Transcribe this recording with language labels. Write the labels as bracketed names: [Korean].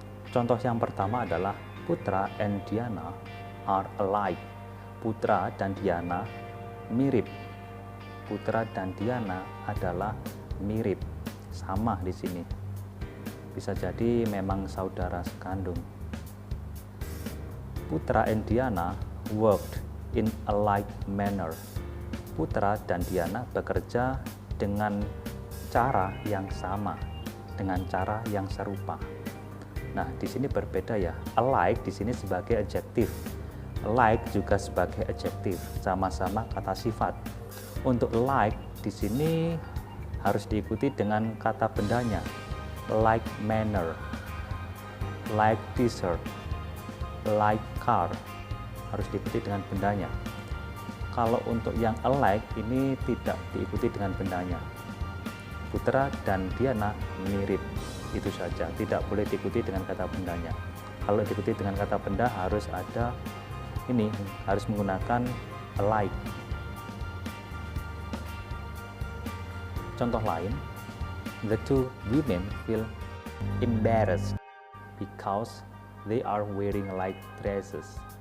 [Indonesian] Contoh yang pertama adalah [English] Putra and Diana are alike. [Indonesian] Putra dan Diana mirip. Putra dan Diana adalah mirip, sama di sini. Bisa jadi memang saudara sekandung. [English] Putra and Diana worked in a like manner. [Indonesian] Putra dan Diana bekerja dengan cara yang sama, dengan cara yang serupa. Nah, di sini berbeda ya. Alike di sini sebagai adjektif. Like juga sebagai adjektif, sama-sama kata sifat. Untuk like di sini harus diikuti dengan kata bendanya. [English] Like manner, like t-shirt, like car. [Indonesian] Harus diikuti dengan bendanya. Kalau untuk yang alike ini tidak diikuti dengan bendanya. Putra dan Diana mirip. Itu saja, tidak boleh diikuti dengan kata bendanya. Kalau diikuti dengan kata benda harus ada ini, harus menggunakan alike. Contoh lain, [English] the two women feel embarrassed because they are wearing like dresses.